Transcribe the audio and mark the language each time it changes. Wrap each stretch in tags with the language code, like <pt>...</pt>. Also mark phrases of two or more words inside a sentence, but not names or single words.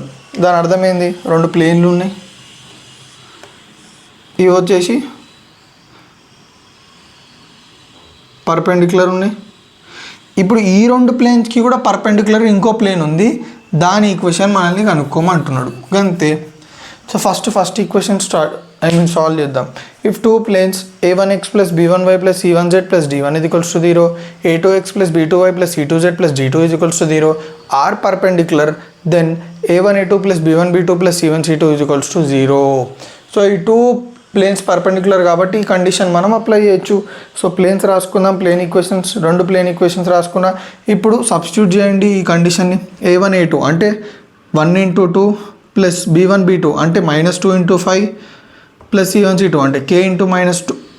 <te>దాని అర్థం ఏంది, 2 ప్లేన్లు ఉన్నాయి, ఇవి వచ్చేసి పర్పెండిక్యులర్ ఉన్నాయి. ఇప్పుడు ఈ 2 ప్లేన్స్కి కూడా పర్పెండిక్యులర్ ఇంకో ప్లేన్ ఉంది, దాని ఈక్వేషన్ మనల్ని కనుక్కోమంటున్నాడు అంతే.</te> <en>so first equation solve</en> <te>చేద్దాం.</te> <en>if 2 planes a1x + b1y + c1z + d1 = 0, a2x + b2y + c2z + d2 = 0 are perpendicular, then a1a2 + b1b2 + c1c2 = 0.</en> <te>సో ఈ</te> <en>2 planes perpendicular</en> <te>కాబట్టి ఈ కండిషన్ మనం అప్లై చేయొచ్చు.</te> <en>so planes</en> <te>రాసుకుందాం,</te> <en>plane equations, 2 plane equations</en> <te>రాసుకున్నా. ఇప్పుడు సబ్స్టిట్యూట్ చేయండి ఈ కండిషన్ని. a1a2 అంటే 1 × 2 + b1b2 అంటే -2 × 5 + c1c2 అంటే k × -2.</te>